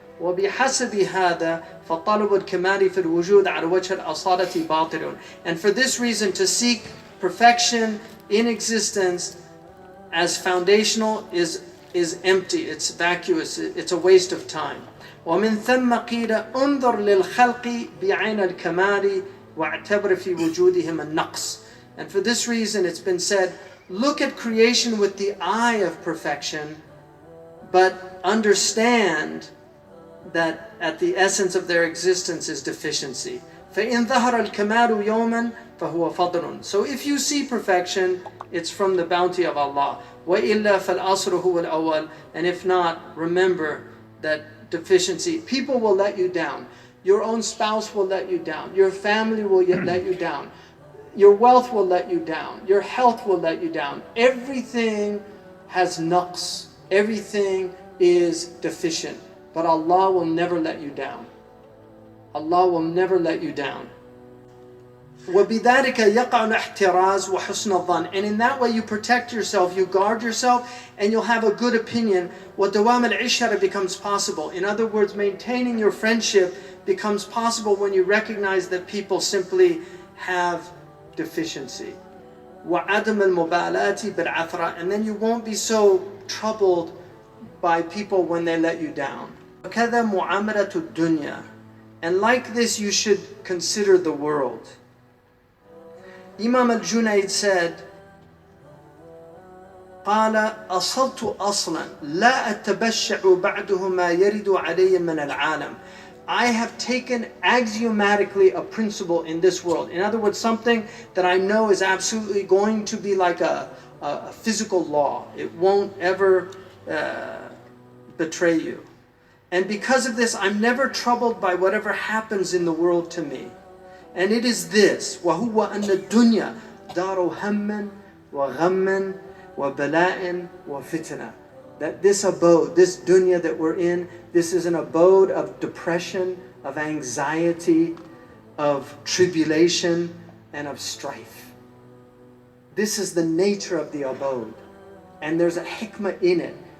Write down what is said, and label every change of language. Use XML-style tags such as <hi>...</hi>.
<ar>وَبِحَسَبِ هَذَا فَطَلُبُ الْكَمَالِ فِي الْوُجُودِ عَلَى وَجْهِ الْأَصَالَةِ بَاطِلٌ.</ar> <en>And for this reason, to seek perfection in existence as foundational is empty, it's vacuous, it's a waste of time.</en> <ar>ومن ثم قيل انظر للخلق بعين الكمال واعتبر في وجودهم النقص.</ar> <en>And for this reason it's been said, look at creation with the eye of perfection, but understand that at the essence of their existence is deficiency.</en> <ar>فإن ظهر الكمال يوما فهو فضل.</ar> <en>So if you see perfection, it's from the bounty of Allah.</en> <ar>وإلا فالأصل هو الأول.</ar> <en>And if not, remember that deficiency. People will let you down. Your own spouse will let you down. Your family will let you down. Your wealth will let you down. Your health will let you down. Everything has naqs. Everything is deficient. But Allah will never let you down. Allah will never let you down.</en> <ar>وَبِذَلِكَ يَقَعُ الْاحْتِرَازُ وَحُسْنَ الظَّنِّ.</ar> <en>And in that way you protect yourself, you guard yourself, and you'll have a good opinion.</en> <ar>وَدَوَامَ الْعِشْرَةِ</ar> <en>becomes possible. In other words, maintaining your friendship becomes possible when you recognize that people simply have deficiency.</en> <ar>وَعَدَمَ الْمُبَالَاةِ بِالْعَثْرَةِ.</ar> <en>And then you won't be so troubled by people when they let you down.</en> <ar>وَكَذَا مُعَامَلَةُ الدُّنْيَا.</ar> <en>And like this you should consider the world. Imam al-Junayd said,</en> <ar>قال أصلت أصلا لا أتبشع بعده ما يرد علي من العالم.</ar> <en>I have taken axiomatically a principle in this world. In other words, something that I know is absolutely going to be like a physical law. It won't ever betray you. And because of this, I'm never troubled by whatever happens in the world to me. And it is this,</en> <ar>وَهُوَ أَنَّ الدُّنْيَا دَارُ هَمٍّ وَغَمٍّ وَبَلَاءٍ وَفِتْنَةٍ.</ar> <en>That this abode, this dunya that we're in, this is an abode of depression, of anxiety, of tribulation, and of strife. This is the nature of the abode. And there's a hikmah in it.</en>